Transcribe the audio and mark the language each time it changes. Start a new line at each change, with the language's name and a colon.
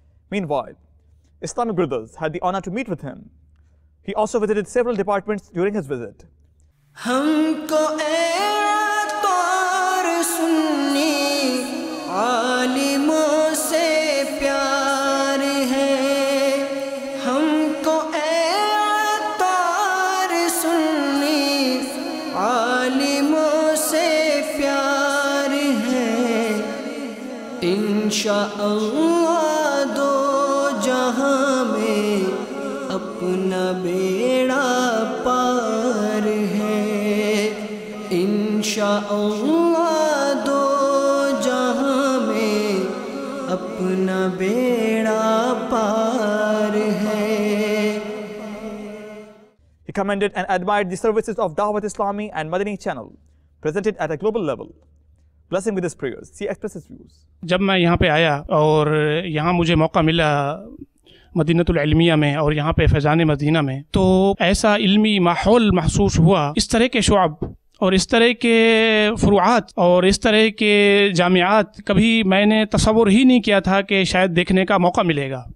English: Meanwhile, Islamic brothers had the honor to meet with him. He also visited several departments during his visit.
Urdu: ہم کو اے عطار سنی عالموں سے پیار ہے. ہم کو اے عطار سنی عالموں سے پیار ہے. انشاءاللہ دو جہاں میں اپنا بیڑا پار ہے. انشاءاللہ دو جہاں میں اپنا بیڑا پار ہے.
English: He commended and admired the services of Dawat Islami and Madani channel presented at a global level. Blessing with his prayers. He expressed his views.
Urdu: جب میں یہاں پہ آیا اور یہاں مجھے موقع ملا مدینۃ العلمیہ میں اور یہاں پہ فیضان مدینہ میں، تو ایسا علمی ماحول محسوس ہوا. اس طرح کے شعب اور اس طرح کے فروعات اور اس طرح کے جامعات کبھی میں نے تصور ہی نہیں کیا تھا کہ شاید دیکھنے کا موقع ملے گا.